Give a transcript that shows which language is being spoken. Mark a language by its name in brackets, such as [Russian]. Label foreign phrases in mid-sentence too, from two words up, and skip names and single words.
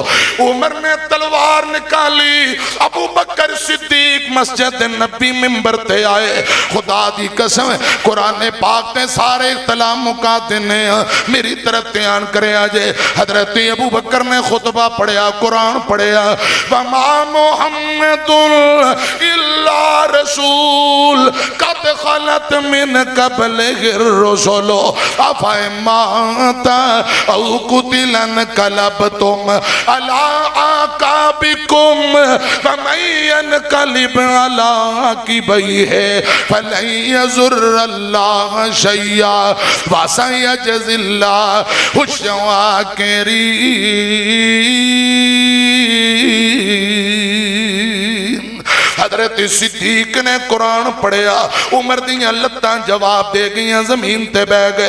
[Punjabi] ਉਮਰ ਨੇ ਤਲਵਾਰ ਨਿਕਾਲੀ ਅਬੂ ਬਕਰ ਸਿੱਦੀਕ ਮਸਜਿਦ ਨਬੀ ਮਿੰਬਰ ਤੇ ਆਏ। ਖ਼ੁਦਾ ਦੀ ਕਸਮ ਕੁਰਾਨ ਪਾਕ ਤੇ ਸਾਰੇ ਇਖ਼ਤਲਾਫ਼ ਮੁਕਾ ਦੇਣੇ ਮੇਰੀ ਤਰਫ਼ ਧਿਆਨ ਕਰੇ ਜੇ। ਹਜ਼ਰਤ ਅਬੂ ਬਕਰ ਨੇ ਖ਼ੁਤਬਾ ਪੜ੍ਹਿਆ ਕੁਰਾਨ ਪੜ੍ਹਿਆ [Arabic] وما محمد إلا رسول قد خلت من قبله الرسل أفمات أو قتل انقلبتم على أعقابكم ومن ينقلب على عقبيه فلن يضر الله شيئا وسيجزي الله الشاكرين. [Punjabi] ਹਜ਼ਰਤ ਸਿੱਦੀਕ ਨੇ ਕੁਰਾਨ ਪੜ੍ਹਿਆ ਉਮਰ ਦੀਆਂ ਲੱਤਾਂ ਜਵਾਬ ਦੇ ਗਈਆਂ ਜ਼ਮੀਨ ਤੇ ਬਹਿ ਗਏ।